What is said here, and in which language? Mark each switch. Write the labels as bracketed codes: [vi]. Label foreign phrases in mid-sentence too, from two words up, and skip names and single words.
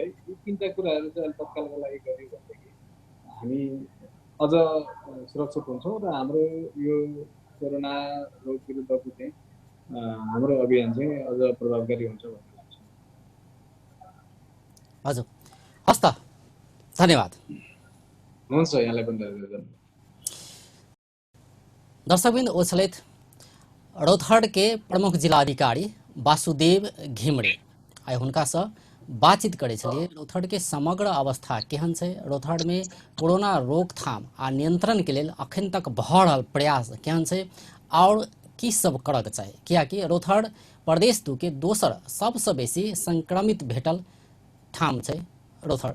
[ne] यी 3टा कुराहरू चाहिँ तत्कालको लागि गर्यो भनेदेखि हामी अझ सुरक्षित हुन्छौँ र हाम्रो यो कोरोना रोग विरुद्धको चाहिँ हाम्रो अभियान चाहिँ अझ प्रभावकारी हुन्छ भन्ने लाग्छ। हजुर, हस् त, धन्यवाद। हुन्छ, यहाँलाई पनि धन्यवाद। [mai] दर्शकबिन ओछलेत रौतहट के प्रमुख जिला अधिकारी वासुदेव घिमरे आइ हुनका से बातचीत करे छलिए। रौतहट के समग्र अवस्था केहन छै, रौतहट में कोरोना रोकथाम आ नियंत्रण के लेल अखन तक भऽ रहल प्रयास केहन छै और की सब करक चाही, कियाकि रौतहट प्रदेश 2 के दोसर सबसे बेसी संक्रमित भेटल ठाम छै रौतहट।